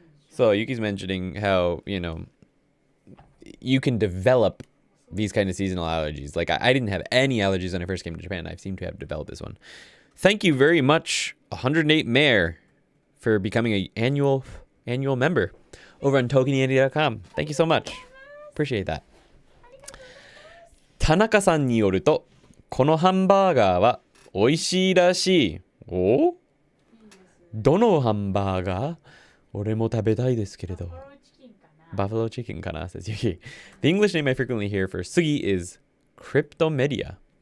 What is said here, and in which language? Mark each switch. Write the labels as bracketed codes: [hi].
[en] So Yuki's mentioning how, you can develop these kind of seasonal allergies. Like I didn't have any allergies when I first came to Japan. I seem to have developed this one. Thank you very much, 108 Mayor, for becoming an annual member over on ToKiniAndy.com. Thank you so much. Appreciate that. [ja] 田中さんによると、このハンバーガーは美味しいらしい。お？どのハンバーガー？俺も食べたいですけれど。 [en] Buffalo chicken かな says Yuki. The English name I frequently hear for sugi is cryptomedia.